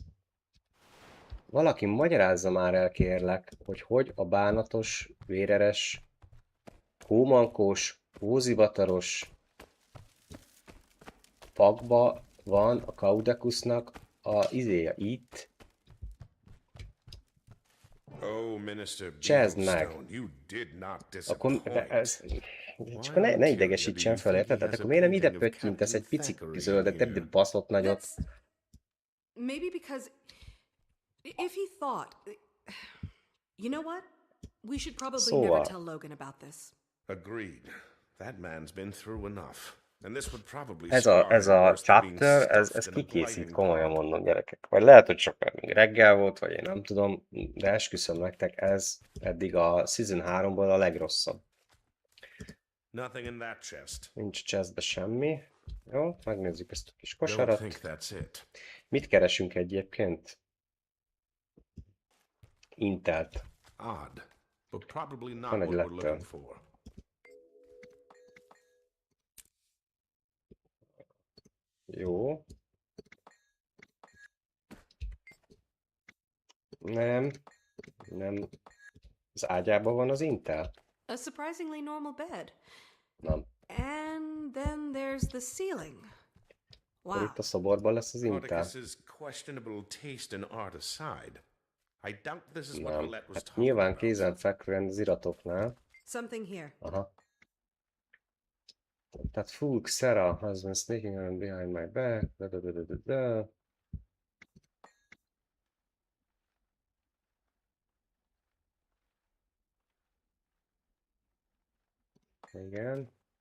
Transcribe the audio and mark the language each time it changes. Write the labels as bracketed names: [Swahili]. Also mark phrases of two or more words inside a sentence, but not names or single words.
[Hungarian] Valaki magyarázza már el, kérlek, hogy a bánatos, véreres, hómankós, hózivataros pakba van a Caudekusnak a izéje itt. [English] Oh, Minister [Hungarian] Csezd meg! [English] Beeblestone, you did not [Hungarian] Akkor [English] disappoint. [Hungarian] ez... Csak ne idegesítsen fel, érted? Tehát akkor miért nem ide pöttyintesz egy pici zöldet, egy baszott nagyot? [English] Maybe because if he thought, you know what? We should probably never tell Logan about this. Agreed. That man's been through enough. And this would probably [Hungarian] Ez a chapter, ez kikészít, komolyan mondom, gyerekek. Vagy lehet, hogy csak reggel volt, vagy én nem tudom, de esküszöm nektek, ez eddig a Season 3-ból a legrosszabb. [English] Nothing in that chest. [Hungarian] Nincs chestbe semmi. Jó, megnézzük ezt a kis kosarat. [English] Don't think that's it. [Hungarian] Mit keresünk egyébként? Intelt. [English] Odd, but probably not [Hungarian] Van egy [English] what we're [Hungarian] letter. [English] looking for. [Hungarian] Jó. Nem. Az ágyában van az Intel? [English] A surprisingly normal bed. [Hungarian] Nem. [English] And then there's the ceiling. Wow. [Hungarian] Itt a szoborban lesz az Intel. [English] Spartacus's questionable taste in art aside, I doubt this is what Colette was talking [Hungarian] Nyilván [English] about. [Hungarian] kézenfekvően az iratoknál. [English] Something here. [Hungarian] Aha. [English] Tehát Fulk, Sarah has been sneaking around behind my back. [Hungarian] Igen.